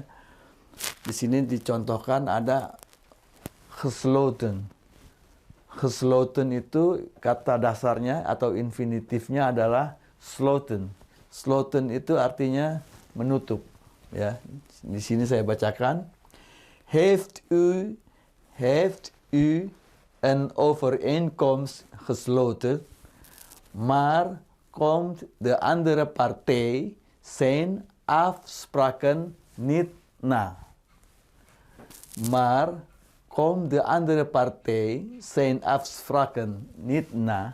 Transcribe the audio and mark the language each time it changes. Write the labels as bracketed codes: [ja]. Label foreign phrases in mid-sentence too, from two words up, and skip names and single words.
[id] Di sini dicontohkan ada gesloten. Gesloten itu kata dasarnya atau infinitifnya adalah sloten. Sloten itu artinya menutup, ya. Di sini saya bacakan, [nl] heeft u een overeenkomst gesloten, maar komt de andere partij zijn afspraken niet na. Maar komt de andere partij zijn afspraken niet na.